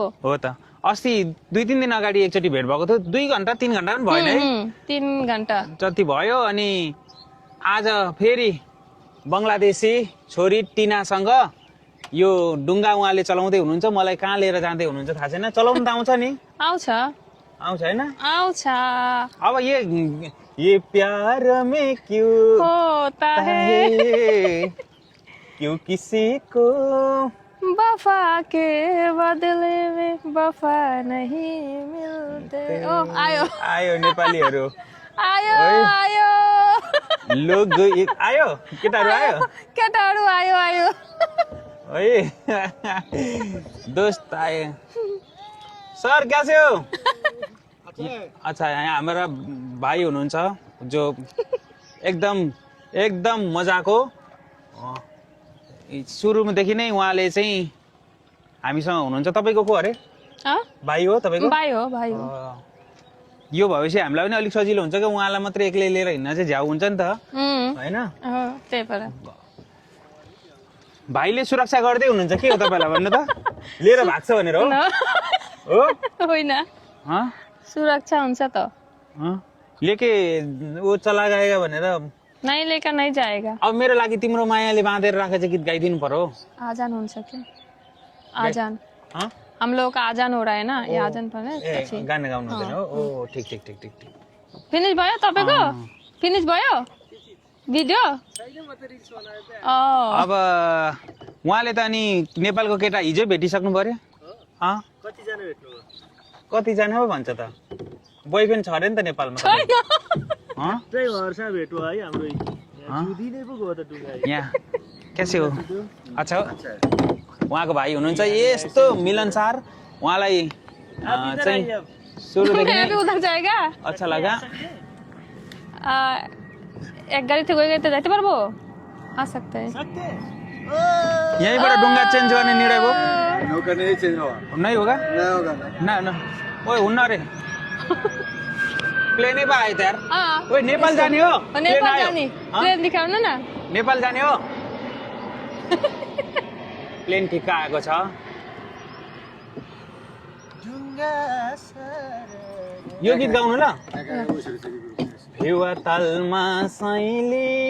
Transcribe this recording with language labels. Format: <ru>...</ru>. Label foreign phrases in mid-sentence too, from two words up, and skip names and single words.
<ne>हो त अस्ति 2-3 दिन अगाडि एकचोटि भेट भएको थियो 2 घण्टा 3 घण्टा पनि भएन है 3 घण्टा जति भयो अनि आज फेरि बङ्गलादेशी छोरी टिनासँग यो डुङ्गा उहाँले चलाउँदै हुनुहुन्छ मलाई कहाँ लिएर जाँदै हुनुहुन्छ थाहा छैन चलाउनु त आउँछ नि आउँछ हैन आउँछ</ne> <hi>अब ये प्यार में क्यों होता है क्यों किसी को वफा के बदले में वफा नहीं मिलते ओ</hi> <ne>आयो नेपालीहरु आयो लोग आयो केटाहरु आयो</ne> <hi>दोस्त आए सर कैसे हो अच्छा</hi> <ne>यहाँ हमारा भाइ हुनुहुन्छ जो एकदम मजाको सुरुदेखि नै उहाँले चाहिँ हामीसँग हुनुहुन्छ तपाईको को अरे भाइ हो तपाईको भाइ हो यो भएपछि हामीलाई पनि अलिक सजिलो हुन्छ कि उहाँलाई मात्रै एक्लै लिएर हिँड्न चाहिँ झ्याउ हुन्छ नि त हैन त्यही भएर भाइले सुरक्षा गर्दै हुनुहुन्छ के हो तपाईलाई भन्नु त लिएर भाग्छ भनेर हो होइन सुरक्षा हुन्छ त</ne> <hi>लेके वो चला गएगा भनेर नहीं लेकर नहीं जाएगा</hi> <ne>अब मेरो लागि तिम्रो मायाले बाँधेर राखेको चाहिँ गीत गाइदिनु पर्यो आजान हुन्छ कि</ne> <hi>आजान हम लोग का आजान हो रहा है ना ये आजान पर है</hi> <ne>गाना गाउनु हुँदैन हो ओ ठीक फिनिश भयो तपाईको फिनिश भयो भिडियो अब उहाँले त अनि नेपालको केटा हिजो भेटिसक्नु पर्यो कतिजना हो भन्छ त बोयफ्रेन्ड छ अरे नि त नेपालमा यहाँ</ne> <hi>कैसे हो अच्छा</hi> <ne>उहाँको भाइ हुनुहुन्छ यस्तो मिलनसार उहाँलाई चाहिँ सुरुदेखि नै</ne> <hi>उधर जाएगा अच्छा लगा एक गाड़ी से कोई गए तो जाते पारबो आ सकते हैं</hi> <ne>यहीँबाट डुङ्गा चेन्ज गर्ने निर्णय भयो</ne> <hi>नौका नहीं चेंज होगा नहीं होगा ना</hi> <ne>ओए हुन्न रे प्लेनै पो आयो त यार ओए नेपाल जाने हो नेपाल जाने प्लेन दिखाउनु न नेपाल जाने हो प्लेन ठिक्क आएको छ यो गीत गाउनु ल फेवा तालमा साइली</ne>